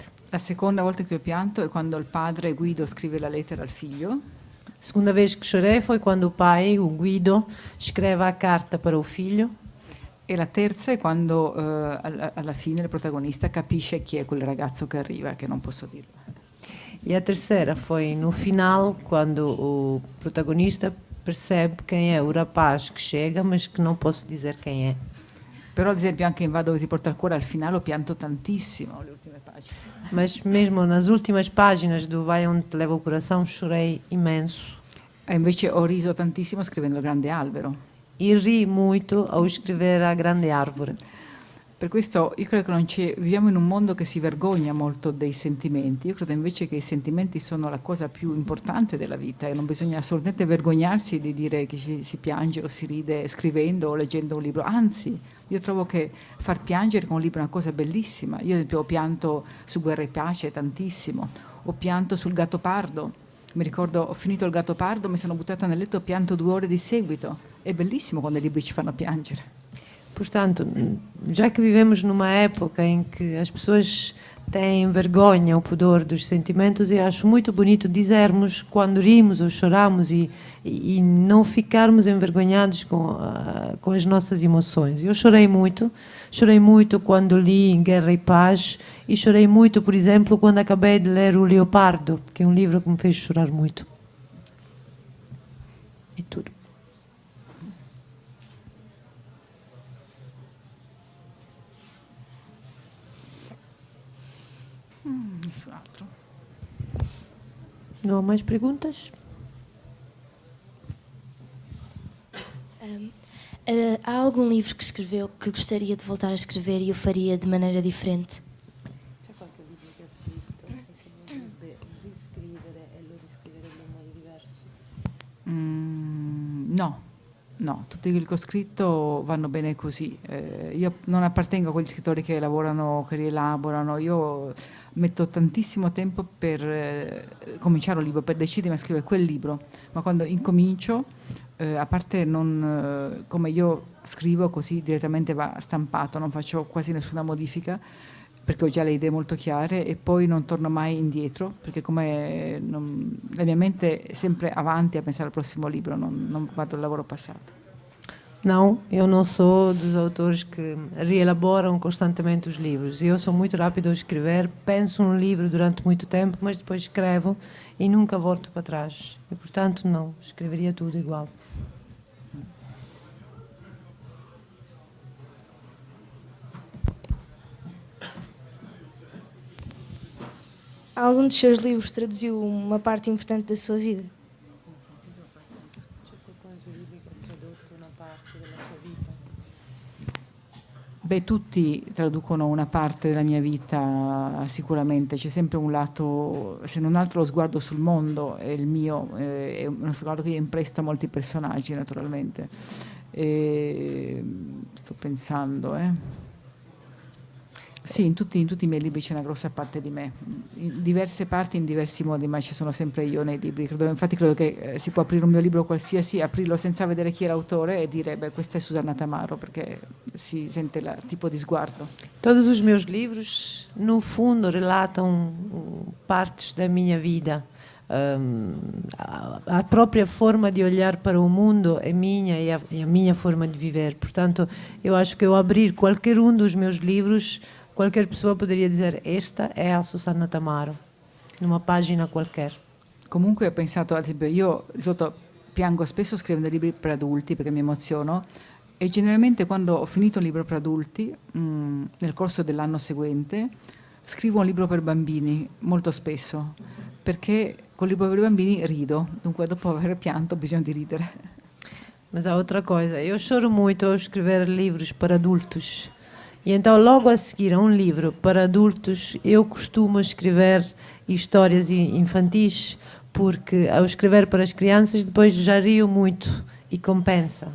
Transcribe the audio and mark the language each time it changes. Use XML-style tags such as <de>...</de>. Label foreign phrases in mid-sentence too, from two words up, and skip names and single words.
<it>La seconda volta che ho pianto è quando il padre Guido scrive la lettera al figlio.</it> <pt>A segunda vez que chorei foi quando o pai, o Guido, escreve a carta para o filho.</pt> <it>E la terza è quando alla fine il protagonista capisce chi è quel ragazzo che arriva, che non posso dirlo.</it> <pt>E a terceira foi no final, quando o protagonista percebe quem é o rapaz que chega, mas que não posso dizer quem é.</pt> <it>Però ad esempio anche in Va dove ti porta il cuore al finale ho pianto tantissimo le ultime pagine.</it> <pt>Mas mesmo nas últimas páginas do Vai Onde Te Leva o Coração chorei imenso.</pt> <it>E invece ho riso tantissimo scrivendo Il Grande Albero.</it> <pt>E ri muito ao escrever A Grande Árvore.</pt> <it>Per questo io credo che viviamo in un mondo che si vergogna molto dei sentimenti. Io credo invece che i sentimenti sono la cosa più importante della vita e non bisogna assolutamente vergognarsi di dire che si piange o si ride scrivendo o leggendo un libro. Anzi, io trovo che far piangere con un libro è una cosa bellissima. Io ad esempio ho pianto su Guerra e Pace tantissimo, ho pianto sul Gattopardo. Mi ricordo, ho finito il Gattopardo, mi sono buttata nel letto e ho pianto 2 ore di seguito. È bellissimo quando i libri ci fanno piangere.</it> <pt>Portanto, já que vivemos numa época em que as pessoas têm vergonha ou pudor dos sentimentos, eu acho muito bonito dizermos quando rimos ou choramos e não ficarmos envergonhados com as nossas emoções. Eu chorei muito quando li Guerra e Paz e chorei muito, por exemplo, quando acabei de ler O Leopardo, que é um livro que me fez chorar muito. É tudo.</pt> <it>Nessun altro.</it> <pt>Não há mais perguntas? Há algum livro que escreveu que gostaria de voltar a escrever e o faria de maneira diferente?</pt> <it>C'è qualche libro che ha scritto che vorrebbe riscrivere e lo riscriverebbe in modo diverso? No, tutti quelli che ho scritto vanno bene così. Io non appartengo a quegli scrittori che lavorano, che rielaborano. Io metto tantissimo tempo per cominciare un libro, per decidermi a scrivere quel libro. Ma quando incomincio, a parte non come io scrivo così direttamente va stampato, non faccio quasi nessuna modifica perché ho già le idee molto chiare e poi non torno mai indietro perché la mia mente è sempre avanti a pensare al prossimo libro, non guardo il lavoro passato.</it> <pt>Não, eu não sou dos autores que reelaboram constantemente os livros. Eu sou muito rápido a escrever, penso num livro durante muito tempo, mas depois escrevo e nunca volto para trás. E, portanto, não, escreveria tudo igual. Algum dos seus livros traduziu uma parte importante da sua vida?</pt> <it>Beh, tutti traducono una parte della mia vita sicuramente, c'è sempre un lato, se non altro lo sguardo sul mondo, è il mio, è uno sguardo che io impresto a molti personaggi naturalmente. Sto pensando, Sì, in tutti i miei libri c'è una grossa parte di me, in diverse parti, in diversi modi, ma ci sono sempre io nei libri. Infatti credo che si può aprire un mio libro qualsiasi, aprirlo senza vedere chi è l'autore e dire, beh, questa è Susanna Tamaro, perché si sente il tipo di sguardo.</it> <pt>Todos os meus livros, no fundo, relatam partes da minha vida. A própria forma de olhar para o mundo é minha e a minha forma de viver. Portanto, eu acho que ao abrir qualquer um dos meus livros, qualquer pessoa poderia dizer esta è a Susanna Tamaro, numa pagina qualquer.</pt> <it>Comunque ho pensato, ad esempio, io di solito piango spesso scrivendo libri per adulti perché mi emoziono e generalmente quando ho finito un libro per adulti, nel corso dell'anno seguente, scrivo un libro per bambini, molto spesso, perché col libro per bambini rido, dunque dopo aver pianto ho bisogno di ridere.</it> <pt>Mas há outra coisa, eu choro muito ao escrever livros para adultos. E então, logo a seguir a um livro para adultos, eu costumo escrever histórias infantis, porque ao escrever para as crianças, depois já rio muito e compensa.</pt>